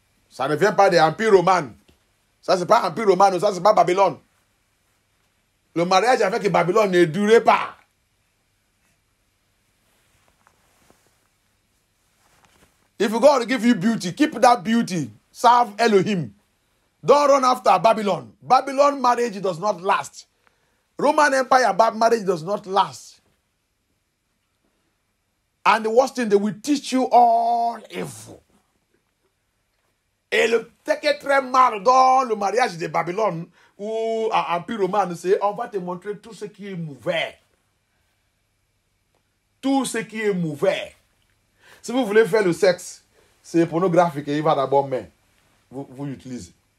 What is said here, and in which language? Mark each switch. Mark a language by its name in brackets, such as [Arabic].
[French] Ça ne vient pas de l'Empire romain. Ça, c'est pas Empire romain, ça, c'est pas Babylone. Le mariage avec Babylone ne durait pas. [English] If God give you beauty, keep that beauty. Serve Elohim. Don't run after Babylon. Babylon marriage does not last. Roman Empire marriage does not last. And the worst thing, they will teach you all evil. [French] Et le truc est très mal dans le mariage de Babylone ou à Empire romain, c'est on va te montrer tout ce qui est mauvais. Tout ce qui est mauvais. Si vous voulez faire le sexe, c'est pornographique et il va d'abord mais vous l'utilisez.